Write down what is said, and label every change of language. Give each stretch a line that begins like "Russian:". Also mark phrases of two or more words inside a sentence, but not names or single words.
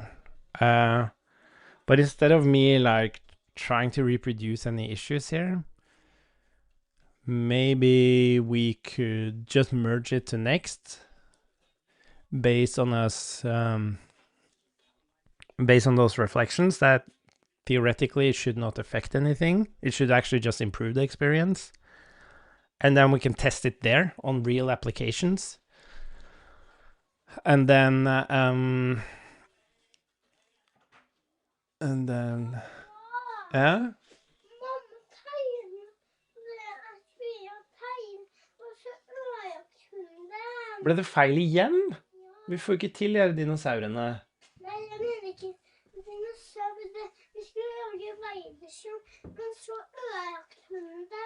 English: But instead of me like trying to reproduce any issues here, maybe we could just merge it to next based on us based on those reflections that theoretically it should not affect anything. It should actually just improve the experience. And then we can test it there on real applications. And then yeah.
Norwegian: Ble det feil igjen? Vi får ikke til de dinosaurene. Nei, jeg mener ikke dinosaurene. Vi skulle lage Men så økte hun det.